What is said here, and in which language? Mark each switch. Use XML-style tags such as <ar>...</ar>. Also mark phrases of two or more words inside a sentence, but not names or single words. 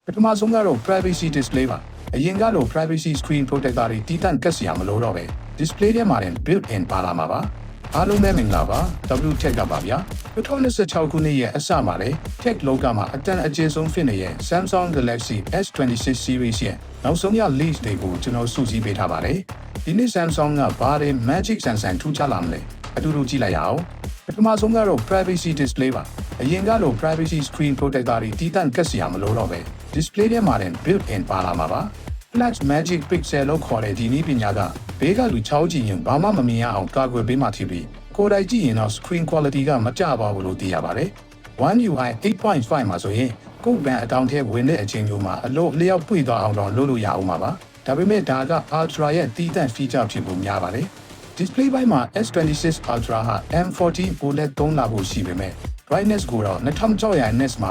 <my>ပထမဆုံးကတော့</my> <en>privacy display</en> <my>ပါအရင်ကတော့</my> <en>privacy screen protector</en> <my>တွေတီးတန့်ကတ်စရာမလိုတော့ပဲ display ထဲမှာတင် built-in ပါလာမှာပါအားလုံးပဲမင်္ဂလာပါ WTech ကပါဗျာ2026ခုနှစ်ရဲ့အစမှာလေ Tech လောကမှာအတန်အကျဉ်းဆုံးဖြစ်နေတဲ့ Samsung Galaxy S26 series ရဲ့နောက်ဆုံးရ leaks တွေကိုကျွန်တော်စုစည်းပေးထားပါတယ်ဒီနေ့ Samsung ကဘာတွေ Magic ဆန်ဆန်ထူးခြားလာမလဲအတူတူကြည့်လိုက်ရအောင်ပထမဆုံးကတော့</my> <en>privacy display</en> <my>ပါအရင်ကတော့</my> <en>privacy screen protector</en> <my>တွေတီးတန့်ကတ်စရာမလိုတော့ပဲ display ထဲမှာတင် built-in ပါလာမှာပါ Flash Magic Pixel လို့ခေါ်တဲ့ဒီနည်းပညာကဘေးကလူချောင်းကြည့်ရင်ဘာမှမမြင်ရအောင်ကာကွယ်ပေးမှဖြစ်ပြီးကိုယ်တိုင်ကြည့်ရင်တော့</my> <en>screen quality</en> <my>ကမကျပါဘူးလို့သိရပါတယ် One UI 8.5 မှာဆိုရင် ကိုယ်ပန်အတောင်ထဲဝင်တဲ့အချိန်မျိုးမှာအလို့လျောက်ပွေသွားအောင်တော့လုပ်လို့ရအောင်ပါပါဒါပေမဲ့ဒါက Ultra ရဲ့တီးတန့် feature ဖြစ်ဖို့များပါတယ် display ဘိုင်းမှာ S26 Ultra ဟာ M40 OLED သုံးလာဖို့ရှိပေမဲ့ brightness ကိုတော့2600 nits မှာ</my>